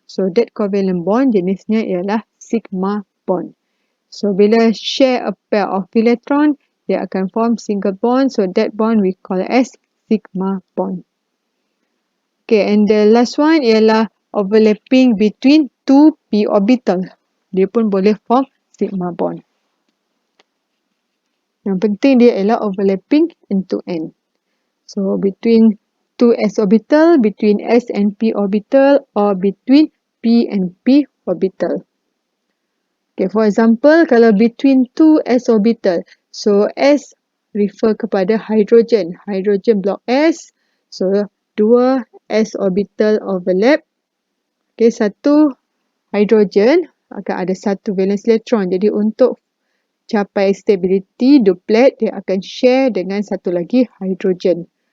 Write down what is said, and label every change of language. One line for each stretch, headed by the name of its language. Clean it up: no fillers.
English: So, that covalent bond
Malay: jenisnya ialah
English: sigma bond. So, bila share a pair of electron,
Malay: dia akan
English: form single bond. So, that bond we call as sigma bond. Okay, and the last one ialah overlapping between two p orbital.
Malay: Dia pun boleh form sigma bond. Yang penting dia ialah
English: overlapping end to end. So, between two s orbital, between s and p orbital, or between p and p orbital. Okay, for example, kalau between two s orbital, so s refer kepada hydrogen. Hydrogen block S. So, dua s orbital overlap.
Malay: Okay, satu hydrogen akan ada satu valence electron. Jadi, untuk capai stability duplet, dia akan share dengan satu lagi hydrogen.